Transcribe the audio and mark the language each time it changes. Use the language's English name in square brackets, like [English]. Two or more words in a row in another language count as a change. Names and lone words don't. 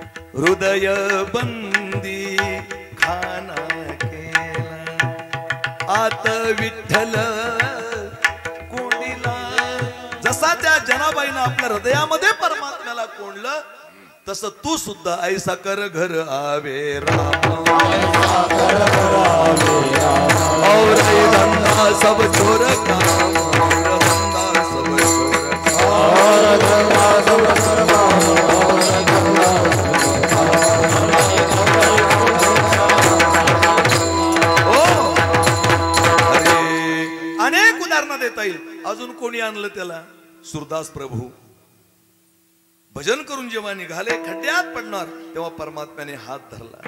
[Marathi] हृदय बंदी खाना केला आत विठ्ठल कोंडीला. जसा त्या जनाबाईनं आपल्या हृदयामध्ये परमात्म्याला कोंडलं तसं तू सुद्धा [Hindi] ऐसा कर घर आवे राम और धंधा सब छोर [Marathi] काम धंधा सब अनेक उदाहरणं देता येईल. अजून कोणी आणलं त्याला? सुरदास प्रभू भजन करून जेव्हा निघाले खड्ड्यात पडणार तेव्हा परमात्म्याने हात धरला.